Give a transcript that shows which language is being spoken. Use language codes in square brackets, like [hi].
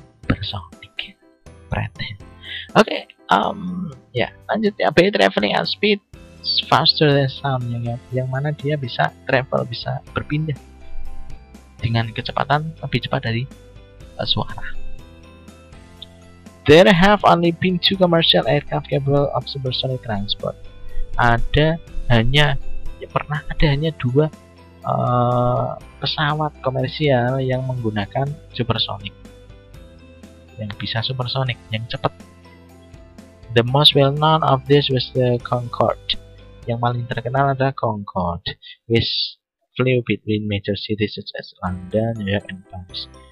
[id] Bersonik, pretend. Oke, ya lanjut ya. [en] By traveling at speed faster than sound, [id] yang mana dia bisa travel, bisa berpindah dengan kecepatan lebih cepat dari suara. [en] There have only been 2 commercial aircraft capable of supersonic transport. [id] Pernah ada hanya 2 pesawat komersial yang menggunakan supersonic, yang bisa supersonic, yang cepat. [en] The most well known of this was the Concorde. [id] Yang paling terkenal adalah Concorde, [en] which flew between major cities such as London, New York, and Paris.